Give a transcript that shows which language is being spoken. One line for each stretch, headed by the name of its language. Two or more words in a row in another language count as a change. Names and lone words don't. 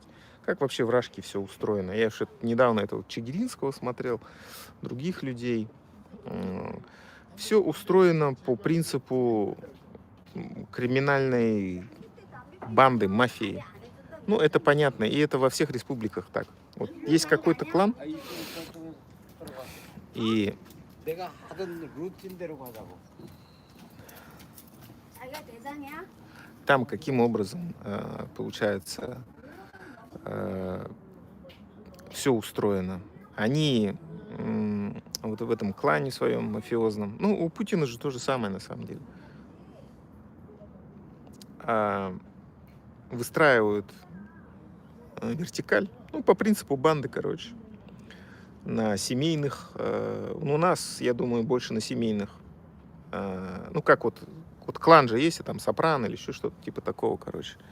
Russian: Как вообще в Рашке все устроено? Я же недавно этого Чигиринского смотрел, других людей. Все устроено по принципу криминальной банды, мафии. Ну, это понятно, и это во всех республиках так. Вот есть какой-то клан, и
Korean: 내가 하던 루틴대로 가자고. 자기가 대장이야?
Russian: там каким образом получается все устроено. Они вот в этом клане своем мафиозном, ну, у Путина же то же самое на самом деле, выстраивают вертикаль, ну, по принципу банды, короче, на семейных, ну, у нас, я думаю, больше на семейных, ну, как вот клан же есть, и там Сопрано или еще что-то типа такого, короче.